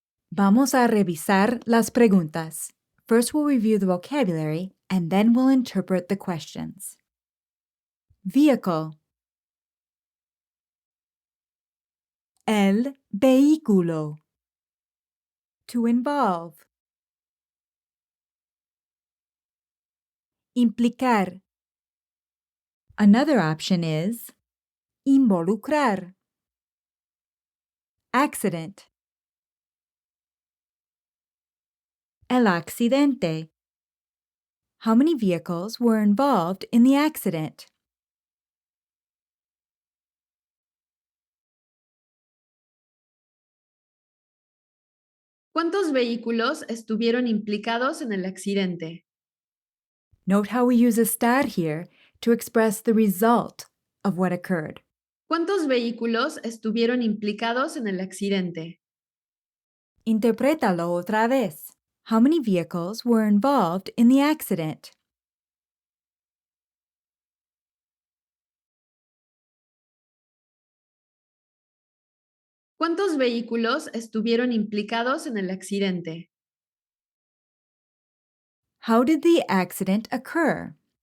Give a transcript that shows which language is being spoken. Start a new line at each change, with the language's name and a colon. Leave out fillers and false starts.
Spanish: Vamos a revisar las preguntas.
English: First, we'll review the vocabulary, and then we'll interpret the questions. Vehicle.
Spanish: El vehículo.
English: To involve. Implicar. Another option is involucrar. Accident.
Spanish: El accidente.
English: How many vehicles were involved in the accident?
Spanish: ¿Cuántos vehículos estuvieron implicados en el accidente?
English: Note how we use a estar here to express the result of what occurred.
Spanish: ¿Cuántos vehículos estuvieron implicados en el accidente? Interprétalo otra vez.
English: How many vehicles were involved in the accident?
Spanish: ¿Cuántos vehículos estuvieron implicados en el accidente?
English: How did the accident occur?